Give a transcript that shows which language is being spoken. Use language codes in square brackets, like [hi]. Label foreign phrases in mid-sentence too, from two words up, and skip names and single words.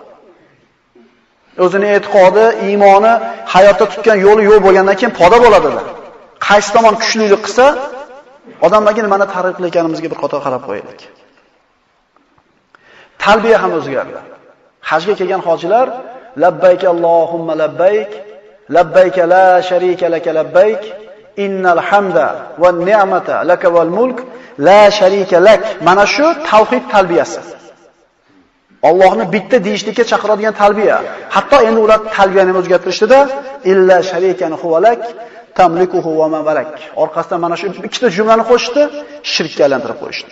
[uz] O'zining e'tiqodi, iymoni, hayotda tutgan yo'li yo'q bo'lgandan keyin poda bo'ladilar. Qaysi tomon kuchlilik qilsa, odamlarga nimani targ'ib qilayotganimizga bir qator qarab qo'yaylik. Talbiya ham o'zgardi. Hajga kelgan hojilar [ar] لبيك اللهم لبيك لبيك لا شريك لك لبيك إن الحمد والنعمة لك والملك لا شريك لك. [uz] Mana shu tavhid talbiyasi. Allohni bitta deyishlikka chaqiradigan talbiya. Hatto endi ular talbiyani o'zgartirishdida [ar] إلا شريكا هو لك تملكه وما ملك. [uz] Orqasidan mana shu ikkita jumlani qo'shdi, shirkka aylantirib qo'yishdi.